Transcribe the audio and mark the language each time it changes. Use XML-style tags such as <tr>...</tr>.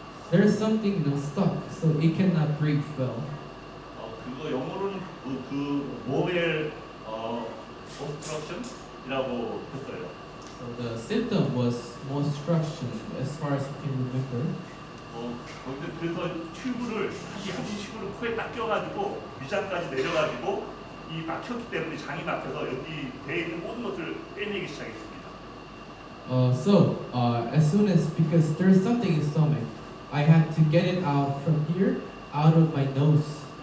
<en>There's something stuck, so it cannot breathe well.</en> <ko>그거 영어로는 그 모엘 obstruction이라고 했어요.</ko> <en>So the symptom was more obstruction, as far as I can remember.</en> <ko>그래서 튜브를 한 튜브를 코에 딱 껴가지고 위장까지 내려가지고 이 막혔기 때문에 장이 막혀서 여기 배에 있는 모든 것을 빼내기 시작했습니다.</ko> <en>As soon as because there's something in stomach, I had to get it out from here, out of my nose.</en>